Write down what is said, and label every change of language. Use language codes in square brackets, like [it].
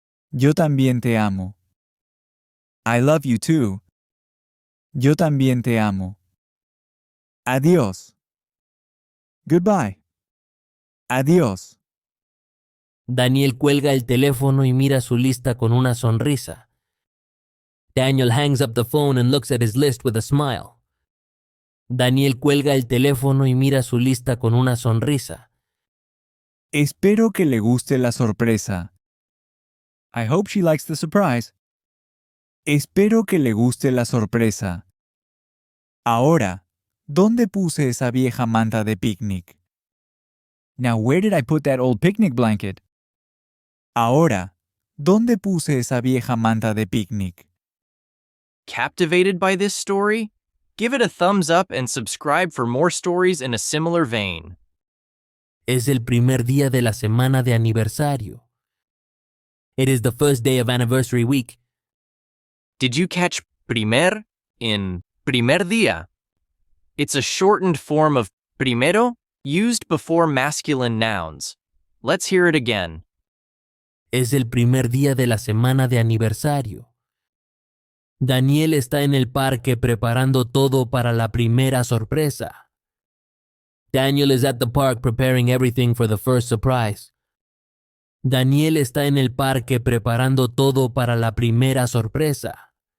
[es] Yo también te amo. [en] I love you too. [es] Yo también te amo. Adiós. [en] Goodbye. [es] Adiós. Daniel cuelga el teléfono y mira su lista con una sonrisa. [en] Daniel hangs up the phone and looks at his list with a smile. [es] Daniel cuelga el teléfono y mira su lista con una sonrisa. Espero que le guste la sorpresa. [en] I hope she likes the surprise. [es] Espero que le guste la sorpresa. Ahora, ¿dónde puse esa vieja manta de picnic? [en] Now where did I put that old picnic blanket? [es] Ahora, ¿dónde puse esa vieja manta de picnic? [en] Captivated by this story? Give it a thumbs up and subscribe for more stories in a similar vein. [es] Es el primer día de la semana de aniversario. [en] It is the first day of anniversary week. Did you catch primer in primer día? It's a shortened form of primero used before masculine nouns. Let's hear it again. [es] Es el primer día de la semana de aniversario. Daniel está en el parque preparando todo para la primera sorpresa. [en] Daniel is at the park preparing everything for the first surprise. [es] Daniel está en el parque preparando todo para la primera sorpresa.